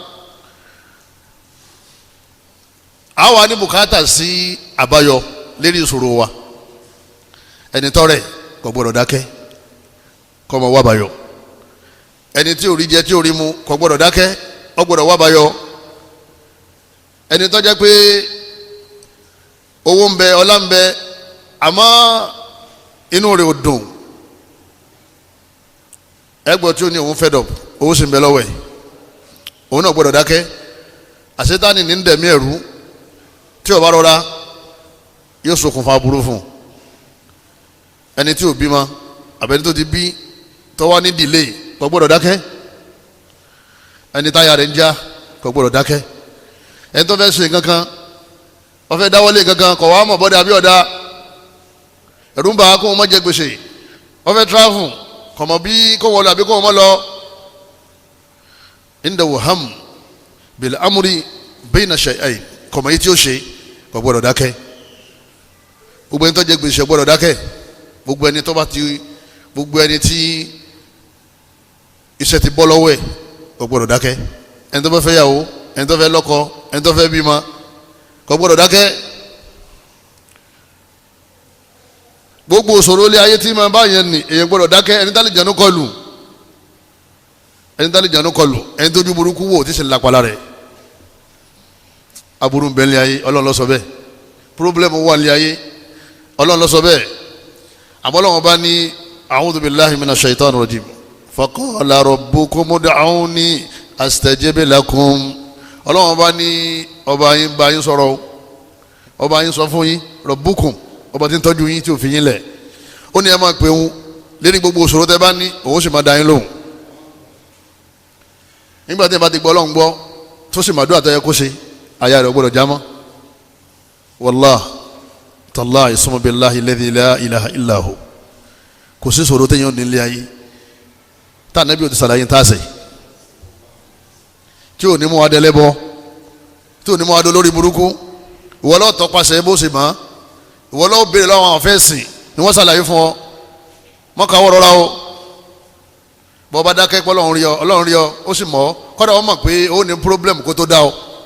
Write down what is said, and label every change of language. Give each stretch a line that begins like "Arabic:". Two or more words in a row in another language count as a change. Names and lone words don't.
Yoruba: àwa ní bùkátà sí àbáyọ lérí ìṣòro wa ẹni tọ́rẹ̀ kò gbọ́dọ̀ dákẹ́ kó máa wá àbáyọ ẹni tí ò rí jẹ tí ò rí mu kò gbọ́dọ̀ dákẹ́ ó gbọ́dọ̀ wá àbáyọ ẹni tó jẹ́ pé owó ń bẹ ọlá ń bẹ àmọ́ inú rẹ̀ ò dùn ẹgbẹ́ tí ó ní òun
English: fed up
Yoruba: owó sì ń bẹ lọ́wọ́ ẹ̀ òun náà gbọ́dọ̀ dákẹ́ àṣetánì ní ń dẹ̀mí ẹ̀rú tí ó bá rọra yóò ṣokùnfà burú fún ẹni tí ò bímọ àbẹni tó ti bí tó wá ní delay kò gbọ́dọ̀ dákẹ́ ẹni táyà rẹ̀ ń já kò gbọ́dọ̀ dákẹ́ ẹni tó fẹ́ ṣe nǹkan kan wọ́n fẹ́ dáwọ́lé nǹkan kan kò wá mọ̀ bọ́dẹ àbí ọ̀dà ẹ̀rú ń bà á kó wọn má jẹ gbèsè wọ́n fẹ́ travel kò mọ̀ bí kó wọlé àbí kó wọn má lọ
Arabic: عنده هم بالأمر بين شيئين
Yoruba: kò mọ̀ yìí tí ó ṣe kò gbọ́dọ̀ dákẹ́ gbogbo ẹni tó jẹ gbèsè gbọ́dọ̀ dákẹ́ gbogbo ẹni tó bá ti gbogbo ẹni tí iṣẹ́ ti bọ́ lọ́wọ́ ẹ̀ kò gbọ́dọ̀ dákẹ́ ẹni tó fẹ́ fẹ́ yàwó ẹni tó fẹ́ lọ́kọ ẹni tó fẹ́ bímọ kò gbọ́dọ̀ dákẹ́. gbogbo òṣòro ilé ayé tí máa bá yẹn nì èyàn gbọ́dọ̀ dákẹ́. ẹni tá lè jẹnu kọlù ẹni tójú burúkú wò tí sì lápalá rẹ̀ aburú ń bẹ ní ayé Ọlọ́run ló sọ bẹ́ẹ̀ pírọ́blẹ́mù wà ní ayé Ọlọ́run ló sọ bẹ́ẹ̀ àmọ́ Ọlọ́run bá ní
Arabic: أعوذ بالله من الشيطان الرجيم فقال ربكم ادعوني أستجب لكم.
Yoruba: Ọlọ́run bá ní ọba yín bá yín sọ̀rọ̀ ọba yín sọ fún yín rabbukum ọba tí ń tọ́jú yín tí ò fi yín lẹ̀ ó ní ẹ máa pè òun lérí gbogbo òṣòro tẹ́ bá ní òun sì máa dá yín lóhùn. nígbà tí ẹ bá ti gbọ́ Ọlọ́run gbọ́ tó sì máa dúrà tó yẹ kó ṣe àyà rẹ̀ gbọ́dọ̀ jámọ́.
Arabic: والله تالله ثم بالله الذي لا إله إلا هو
Yoruba: kò sí ìṣòro téèyàn nílé ayé tá ànábì ò ti sàlàyé tá a sè tí ò ní mú wa dẹlẹ́bọ tí ò ní mú wa dé lórí burúkú ìwọ lọ́ọ́ tọpasẹ̀ bó ṣe mọ́ ìwọ lọ́ọ́ béèrè lọ́wọ́ àwọn afẹ́sìn ni wọ́n sàlàyé fún ọ mọ́ka wọ́n rọra o bọ́ bá dákẹ́ pé Ọlọ́run rí ọ ó sì mọ̀ ọ́ kọ́dà wọ́n mọ̀ pé ó ní problem kó tó dá ọ.